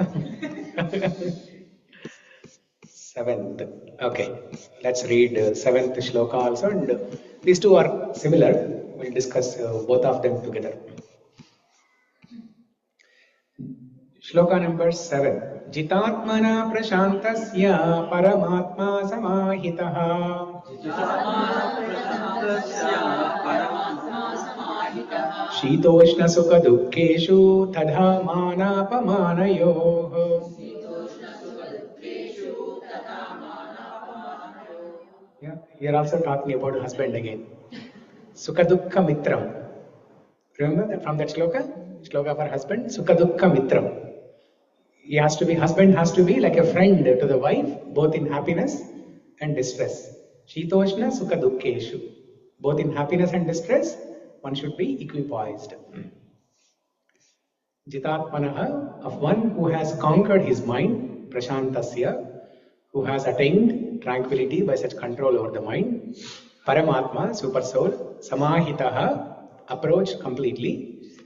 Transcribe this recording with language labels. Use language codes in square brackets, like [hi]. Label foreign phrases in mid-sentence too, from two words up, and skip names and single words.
[en] Yeah? 7th. Okay, let's read 7th shloka also. And these two are similar. We'll discuss both of them together. Shloka number 7. [sa] Jitātmanaḥ praśāntasya Paramātmā samāhitaḥ. śītoṣṇa-sukha-duḥkheṣu tathā mānāpamānayoḥ. [en] Yeah, here also talking about husband again. [sa] Sukha-dukkha mitram. [en] Remember that from that shloka? Shloka for husband, [sa] Sukha-dukkha mitram. [en] Husband has to be like a friend to the wife, both in happiness and distress. [sa] śītoṣṇa-sukha-duḥkheṣu. [en] Both in happiness and distress, one should be equipoised. Jitātmanaḥ, of one who has conquered his mind, praśāntasya, who has attained tranquility by such control over the mind. Paramātmā, Supersoul, samāhitaḥ, approached completely.